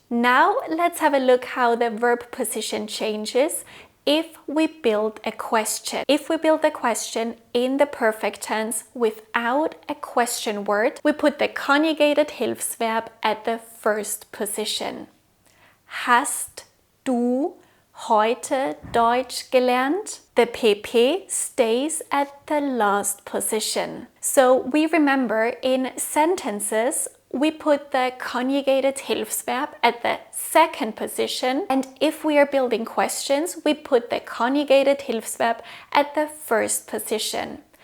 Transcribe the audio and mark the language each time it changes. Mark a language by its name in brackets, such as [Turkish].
[English] Now let's have a look how the verb position changes if we build a question. If we build a question in the perfect tense without a question word, we put the conjugated Hilfsverb at the first position. [German] Hast du heute Deutsch gelernt? [English] The PP stays at the last position. So we remember in sentences, we put the conjugated Hilfsverb at the second position, and if we are building questions, we put the conjugated Hilfsverb at the first position.